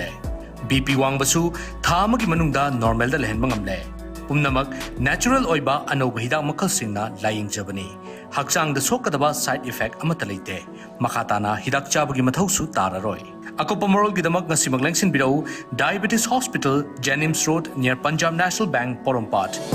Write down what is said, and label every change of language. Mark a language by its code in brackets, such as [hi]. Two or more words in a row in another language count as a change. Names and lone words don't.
[mni] BP wangbasu tha amagi manungda normal da lehenba ngamle. Umnamak natural oiba anoba hidak makal singna laying jabani. Hakchang da sokadaba [en] side effect [mni] amata leite. Makatana hidak chabagi mathausu tararoi. Akopa moral gidamak ngasi maglengsin birau Diabetes Hospital, Jennings Road near Punjab National Bank, Porompat.